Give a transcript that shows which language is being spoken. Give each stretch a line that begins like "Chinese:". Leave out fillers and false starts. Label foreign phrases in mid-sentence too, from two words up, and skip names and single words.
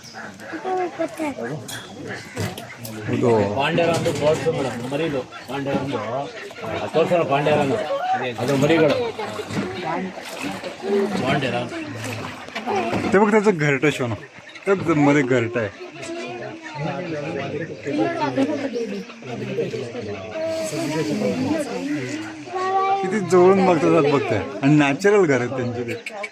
Kannada: ಇದು ಪಾಂಡೇರನ್ ಬರ್ಡ್ಸ್ ಮೇಡಮ್, ಮರಿದು ಪಾಂಡೇರನ್ ತೋರ್ಸೋಣ. ಪಾಂಡೇರನ್ ಅದು ಮರಿಗಳು पांडेरान.
Marathi: ते बघ त्याचं घरटं शोन एकदम मध्ये घरटं आहे. किती जवळून बघतात बघताय आणि नॅचरल घर आहेत त्यांचे ते.